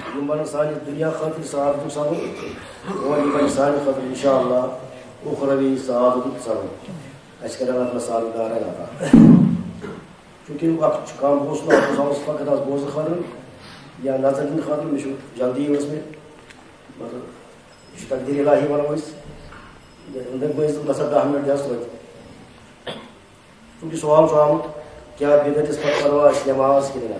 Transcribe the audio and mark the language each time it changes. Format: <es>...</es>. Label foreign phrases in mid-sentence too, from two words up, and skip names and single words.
<ks>بن سانہِ دُنیا خٲطرٕ سعادتُک سبب اور یہِ بنہِ سانہِ خٲطرٕ اِنشاءاللہ اُخروی سعادتُک سبب. اَسہِ کَرِ اللہ تعالیٰ سعادت عطا. چوٗنٛکہِ وقت چھُ کم اوس نہٕ اَتھ اوس فقط آز بوزنہٕ خٲطرٕ یا نظر دِنہٕ خٲطرٕ. مےٚ چھُ جلدی ٲس مےٚ مطلب یہِ چھُ تقدیٖر الہی وَنو أسۍ. أنٛدرۍ بٲژ تہٕ گژھان 10 مِنٹ دِژ توتہِ. چوٗنٛکہِ سوال چھُ آمُت کیٛاہ بدعتس پتہٕ پروا أسۍ نٮ۪ماز کِنہٕ نہ.</ks>